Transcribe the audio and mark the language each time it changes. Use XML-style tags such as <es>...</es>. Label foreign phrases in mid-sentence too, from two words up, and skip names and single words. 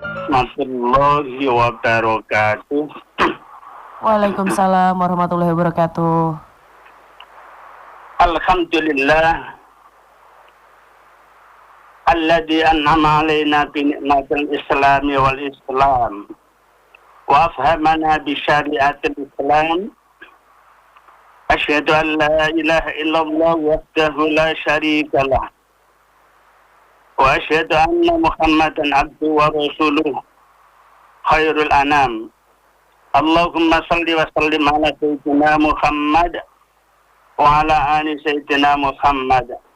<ar>ورحمة الله وبركاته. وعليكم السلام ورحمة الله وبركاته. الحمد لله الذي أنعم علينا بنعمة الإسلام والإسلام وأفهمنا بشريعة الإسلام. أشهد أن لا إله إلا الله وحده لا شريك له. وأشهد أن محمدا عبده ورسوله خير الأنام. اللهم صل وسلم على سيدنا محمد وعلى آل سيدنا محمد.</ar>